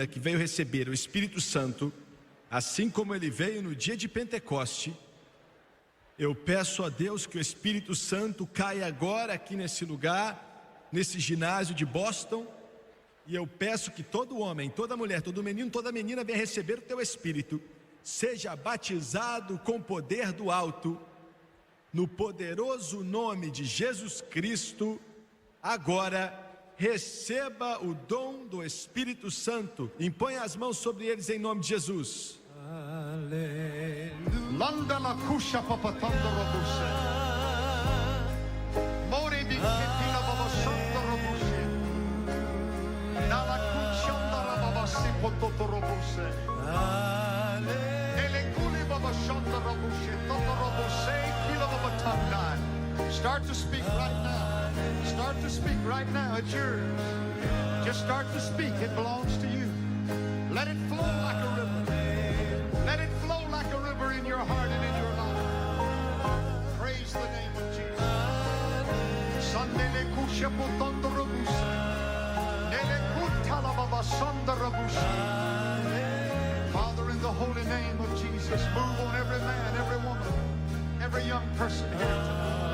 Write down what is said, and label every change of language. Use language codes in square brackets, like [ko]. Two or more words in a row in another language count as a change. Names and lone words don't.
[pt] que veio receber o Espírito Santo, assim como ele veio no dia de Pentecoste, eu peço a Deus que o Espírito Santo caia agora aqui nesse lugar, nesse ginásio de Boston, e eu peço que todo homem, toda mulher, todo menino, toda menina venha receber o teu Espírito, seja batizado com poder do alto, no poderoso nome de Jesus Cristo. Agora receba o dom do Espírito Santo, imponha as mãos sobre eles em nome de Jesus. Landa la kusha papatanda robuse. More di kepila babasanda robuse. Nala kushanda rababasi pototo robuse. Ele kuli babasanda robuse. Toto robuse kila babatanda. [en] Start to speak right now. Start to speak right now. It's yours. Just start to speak. It belongs to you. Let it flow like a river. Let it flow like a river in your heart and in your life. Praise the name of Jesus. Sandele kusha potondo robuse. Nele kutala babasanda robuse. Father, in the holy name of Jesus, move on every man, every woman, every young person here tonight.